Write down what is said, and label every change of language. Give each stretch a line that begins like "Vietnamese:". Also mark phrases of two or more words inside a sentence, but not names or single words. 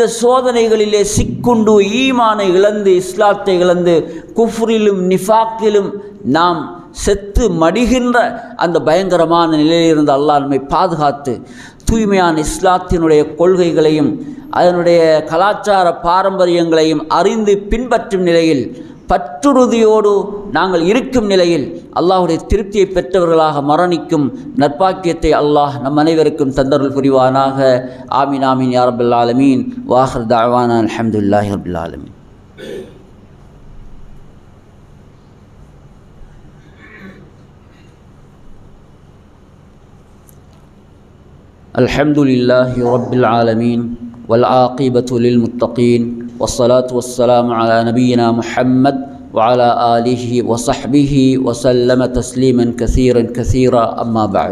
Tamil: சோதனைகளிலே சிக்குண்டு ஈமானை இழந்து, இஸ்லாத்தை இழந்து, குஃப்ரிலும் நிஃபாக்கிலும் நாம் செத்து மடிகின்ற அந்த பயங்கரமான நிலையிலிருந்து அல்லாஹ் நம்மை பாதுகாத்து, தூய்மையான இஸ்லாத்தினுடைய கொள்கைகளையும் அதனுடைய கலாச்சார பாரம்பரியங்களையும் அறிந்து பின்பற்றும் நிலையில், பற்றுறுதியோடு நாங்கள் இருக்கும் நிலையில் அல்லாஹ்வுடைய திருப்தியை பெற்றவர்களாக மரணிக்கும் நற்பாக்கியத்தை அல்லாஹ் நம் அனைவருக்கும் தந்தருள் புரிவானாக.
Arabic: آمين آمين يا رب العالمين. وآخر دعوانا الحمد لله رب العالمين. الحمد لله رب العالمين والعاقبة للمتقين والصلاة والسلام على نبينا محمد وعلى آله وصحبه وسلم تسليما كثيرا أما بعد.